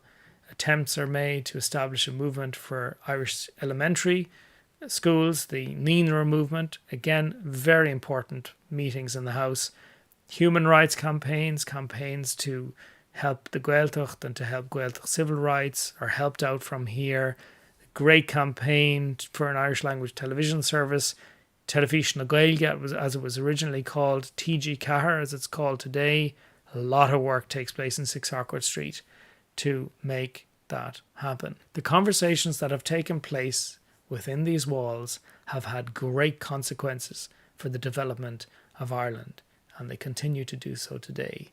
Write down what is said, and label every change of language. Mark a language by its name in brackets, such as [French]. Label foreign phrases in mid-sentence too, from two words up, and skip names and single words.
[English] Attempts are made to establish a movement for Irish elementary schools, the Nínra movement. Again, very important meetings in the house. Human rights campaigns to help the Gaeltacht and to help Gaeltacht civil rights are helped out from here. A great campaign for an Irish language television service. Telefís na Gaeilge, as it was originally called, TG Cahar as it's called today. A lot of work takes place in 6 Harcourt Street to make that happen. The conversations that have taken place within these walls have had great consequences for the development of Ireland, and they continue to do so today.